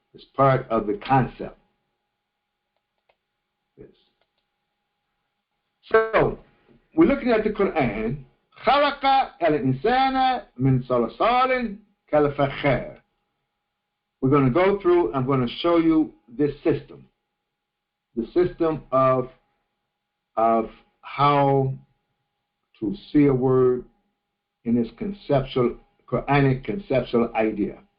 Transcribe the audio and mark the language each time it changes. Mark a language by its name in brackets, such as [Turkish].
[English] It's part of the concept. Yes. So we're looking at the Quran. [Arabic] خلق الإنسان من صلصال كالفخار. [English] We're going to go through. I'm going to show you this system. The system of how to see a word in its conceptual, Quranic conceptual idea.